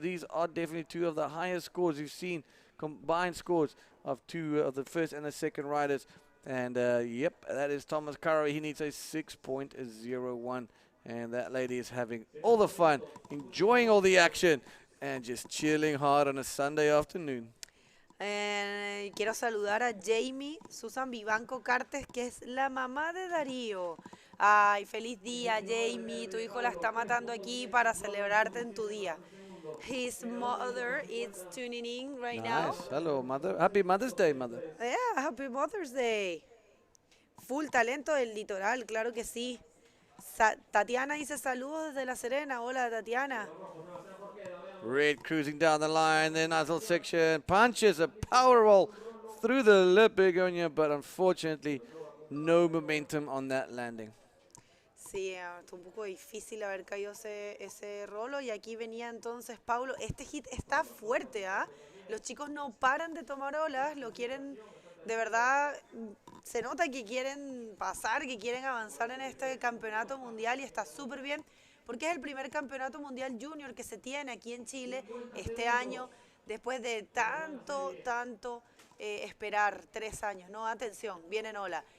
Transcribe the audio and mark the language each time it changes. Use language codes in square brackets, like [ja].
[en] These are definitely two of the highest scores you've seen, combined scores of two of the first and the second riders. And yep, that is Thomas Caro. He needs a 6.01. And that lady is having all the fun, enjoying all the action, and just chilling hard on a Sunday afternoon. [es] Quiero saludar a Jamie Susan Vivanco Cartes, que es la mamá de Darío. Ay, feliz día, Jamie. Tu hijo la está matando aquí para celebrarte en tu día. [en] His mother is tuning in right now. Nice. Hello, mother. Happy Mother's Day, mother. Yeah, happy Mother's Day. [es] Full talento del litoral, claro que sí. Tatiana dice saludos desde La Serena. Hola, Tatiana. [en] Red cruising down the line, the nozzle section, punches a power roll through the lip, Begonia, but unfortunately, no momentum on that landing. [es] Sí, está un poco difícil haber caído ese rolo, y aquí venía entonces Paulo. Este hit está fuerte, ¿ah? Los chicos no paran de tomar olas, lo quieren, de verdad, se nota que quieren pasar, que quieren avanzar en este campeonato mundial, y está súper bien, porque es el primer campeonato mundial junior que se tiene aquí en Chile este año, después de tanto esperar, 3 años, ¿no? Atención, viene Nola.